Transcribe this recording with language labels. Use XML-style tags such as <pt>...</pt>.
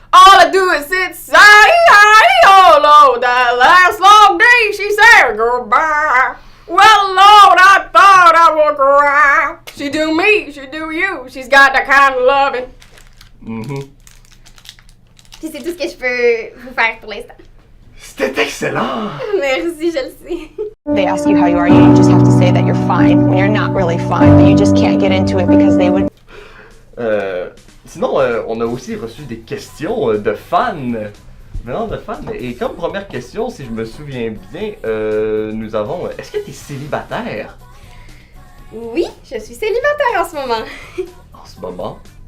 <en>All I do is sit oh Lord, that last long day she said goodbye. Well, Lord, I thought I would cry. She do me, she do you, she's got that kind of loving.</en> <fr>Puis c'est tout ce que je peux vous faire pour l'instant. C'était excellent! Merci, je le sais.</fr> <en>They ask you how you are, you just have to say that you're fine when you're not really fine, but you just can't get into it because they would.</en> <fr>Sinon, on a aussi reçu des questions de fans. Venant de fans. Et comme première question, si je me souviens bien, nous avons. Est-ce que tu es célibataire? Oui, je suis célibataire en ce moment. En ce moment?</fr>